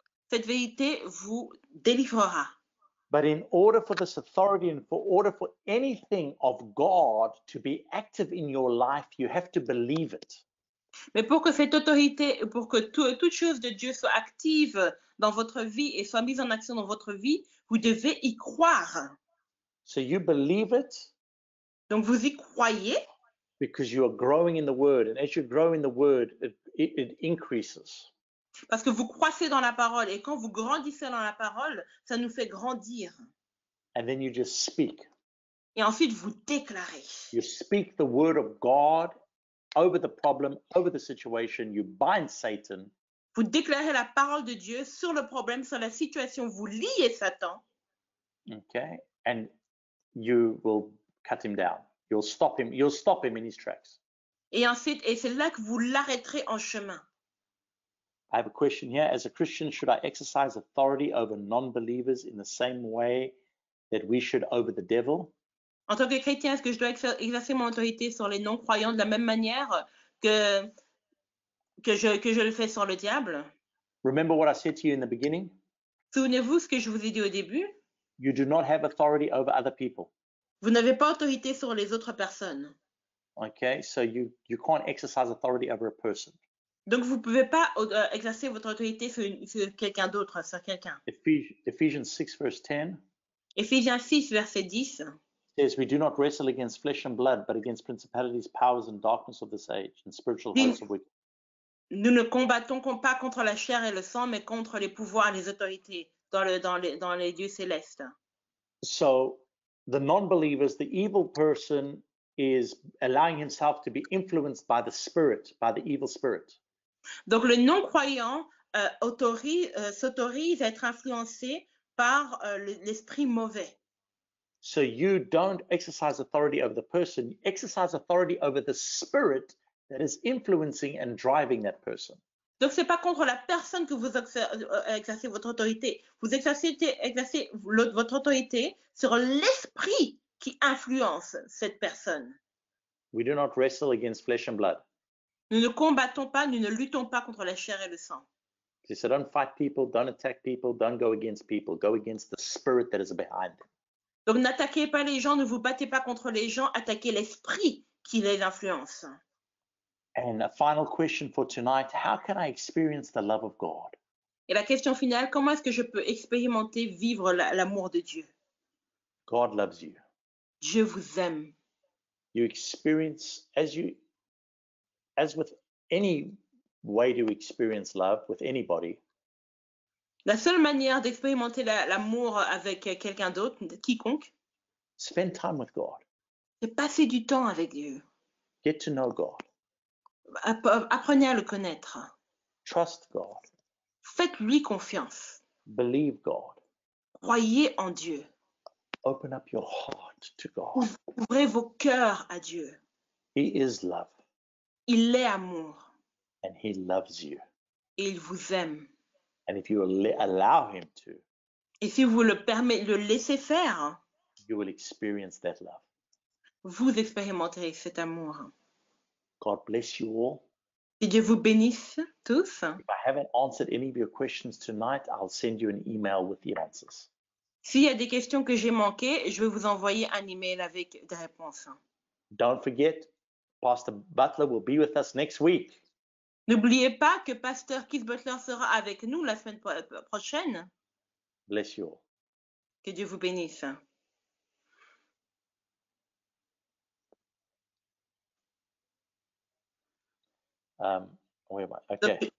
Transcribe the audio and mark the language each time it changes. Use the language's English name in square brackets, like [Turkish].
[French] cette vérité vous délivrera. [English] But in order for this authority and for anything of God to be active in your life, you have to believe it. [French] Mais pour que cette autorité, pour que toute chose de Dieu soit active dans votre vie et soit mise en action dans votre vie, vous devez y croire. [English] So you believe it. [French] Donc vous y croyez. [English] Because you are growing in the word, and as you grow in the word, it increases. [French] Parce que vous croissez dans la parole, et quand vous grandissez dans la parole, ça nous fait grandir. [English] And then you just speak. [French] Et ensuite, vous déclarez. [English] You speak the word of God over the problem, over the situation. You bind Satan. [French] Vous déclarez la parole de Dieu sur le problème, sur la situation. Vous liez Satan. [English] Okay, and you will cut him down. You'll stop him. You'll stop him in his tracks. [French] Et ensuite, et c'est là que vous l'arrêterez en chemin. [English] I have a question here. As a Christian, should I exercise authority over non-believers in the same way that we should over the devil? [French] En tant que chrétien, est-ce que je dois exercer mon autorité sur les non-croyants de la même manière que je le fais sur le diable? [English] Remember what I said to you in the beginning? [French] Souvenez-vous ce que je vous ai dit au début? [English] You do not have authority over other people. [French] Vous n'avez pas autorité sur les autres personnes. [English] Okay, so you can't exercise authority over a person. [French] Donc, vous ne pouvez pas exercer votre autorité sur quelqu'un d'autre, sur quelqu'un. [English] Ephesians 6 verse 10 [French] Éphésiens 6, verset 10. [English] says, we do not wrestle against flesh and blood, but against principalities, powers, and darkness of this age, and spiritual hosts of wickedness. [French] Nous ne combattons pas contre la chair et le sang, mais contre les pouvoirs et les autorités dans les lieux célestes. [English] So the non-believers, the evil person is allowing himself to be influenced by the spirit, by the evil spirit. [French] Donc le non-croyant s'autorise à être influencé par l'esprit mauvais. [English] So you don't exercise authority over the person, you exercise authority over the spirit that is influencing and driving that person. [French] Donc c'est pas contre la personne que vous exercez votre autorité. Vous exercez votre autorité sur l'esprit qui influence cette personne. [English] We do not wrestle against flesh and blood. [French] Nous ne combattons pas, nous ne luttons pas contre la chair et le sang. [English] So don't fight people, don't attack people, don't go against people. Go against the spirit that is behind them. [French] Donc n'attaquez pas les gens, ne vous battez pas contre les gens, attaquez l'esprit qui les influence. [English] And a final question for tonight, how can I experience the love of God? [French] Et la question finale, comment est-ce que je peux expérimenter, vivre l'amour de Dieu? [English] God loves you. [French] Dieu vous aime. [English] You experience, as with any way to experience love with anybody, [French] La seule manière d'expérimenter l'amour avec quelqu'un d'autre, quiconque, [English] spend time with God. [French] c'est passer du temps avec Dieu. [English] Get to know God. [French] Apprenez à le connaître. [English] Trust God. [French] Faites-lui confiance. [English] Believe God. [French] Croyez en Dieu. [English] Open up your heart to God. [French] Ouvrez vos cœurs à Dieu. [English] He is love. [French] Il est amour. [English] And he loves you. [French] Et il vous aime. [English] And if you allow him to, [French] et si vous le laissez faire, [English] you will experience that love. [French] Vous expérimenterez cet amour. [English] God bless you all. [French] Que Dieu vous bénisse tous. [English] If I haven't answered any of your questions tonight, I'll send you an email with the answers. [French] S'il y a des questions que j'ai manquées, je vais vous envoyer un email avec des réponses. [English] Don't forget, Pastor Butler will be with us next week. [French] N'oubliez pas que Pasteur Keith Butler sera avec nous la semaine prochaine. [English] Bless you all. [French] Que Dieu vous bénisse. [English] Where am I? Okay.